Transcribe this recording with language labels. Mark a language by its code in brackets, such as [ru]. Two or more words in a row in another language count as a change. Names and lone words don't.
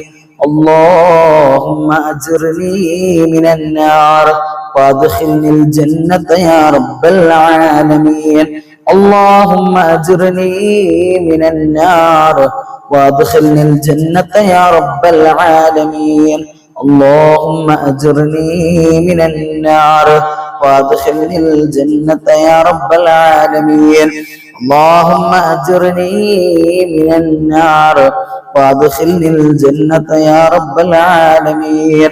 [ar] اللهم أجرني من النار وأدخلني الجنة يا رب العالمين. اللهم أجرني من النار وأدخلني الجنة يا رب العالمين. اللهم أجرني من النار وادخلني الجنة يا رب العالمين. اللهم أجرني من النار وادخلني الجنة يا رب العالمين.